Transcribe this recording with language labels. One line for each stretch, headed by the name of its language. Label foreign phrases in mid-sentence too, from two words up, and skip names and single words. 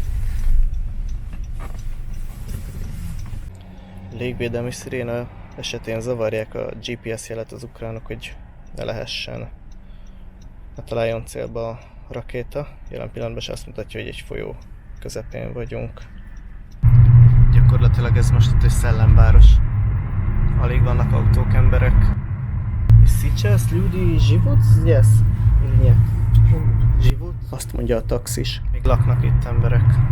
Hungarian: Légvédelmi sziréna esetén zavarják a GPS jelet az ukránok, hogy ne lehessen, ne találjon célba a rakéta. Jelen pillanatban is azt mutatja, hogy egy folyó közepén vagyunk. Gyakorlatilag ez most itt egy szellemváros. Alig vannak autók, emberek.
Russian: Сейчас люди живут здесь или нет? Живут?
Hungarian: Azt mondja a taxis. Még laknak itt emberek.